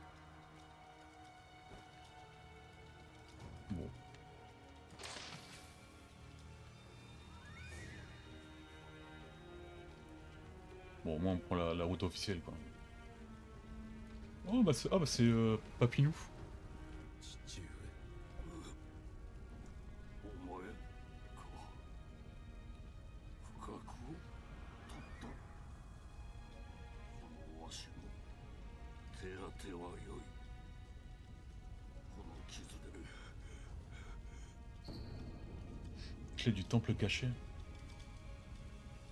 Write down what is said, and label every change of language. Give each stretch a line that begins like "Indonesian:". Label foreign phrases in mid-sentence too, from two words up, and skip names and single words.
French: Bon. Bon, au moins on prend la route officielle quoi. Oh bah c'est Papinou.
Japanese: 父上お前か不覚を取ったこのわしの手当てはよいこの傷で
French: Clé du temple caché.